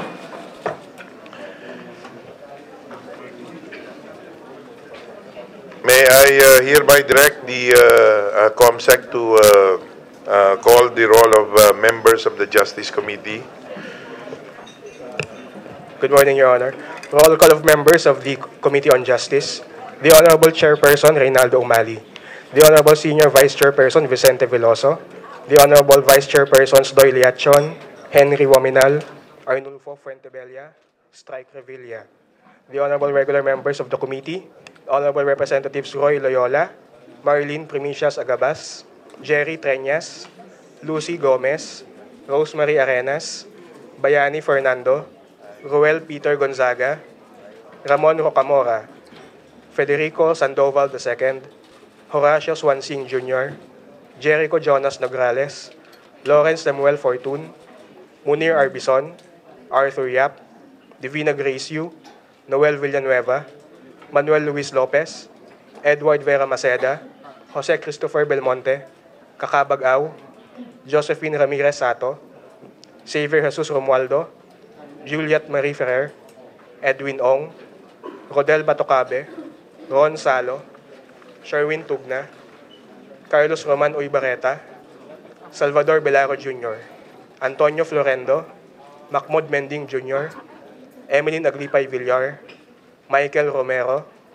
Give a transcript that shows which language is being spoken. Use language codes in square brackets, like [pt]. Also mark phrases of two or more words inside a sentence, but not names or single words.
[en] May I hereby direct the COMSEC to call the roll of members of the Justice Committee. Good morning, Your Honor. Roll call of members of the Committee on Justice. The Honorable Chairperson, Reynaldo Umali. The Honorable Senior Vice Chairperson, Vicente Veloso. The Honorable Vice Chairpersons, Doy Liachon, Henry Wominal, Arnulfo Fuentebella, Strike Revilla. The Honorable Regular Members of the Committee, Honorable Representatives Roy Loyola, Marlene Primicias Agabas, Jerry Treñas, Lucy Gomez, Rosemary Arenas, Bayani Fernando, Ruel Peter Gonzaga, Ramon Rocamora, Federico Sandoval II, Horacio Swansing Jr., Jericho Jonas Nograles, Lawrence Samuel Fortun, Munir Arbison, Arthur Yap, Divina Grace Yu, Noel Villanueva, Manuel Luis Lopez, Edward Vera Maceda, Jose Christopher Belmonte, Kakabag Au, Josephine Ramirez Sato, Xavier Jesus Romualdo, Juliet Marie Ferrer, Edwin Ong, Rodel Batocabe, Ron Salo, Sherwin Tugna, Carlos Roman Uybareta, Salvador Belaro Jr., Antonio Florendo, Macmod Mending Jr., Emeline Aglipay Villar, Michael Romero,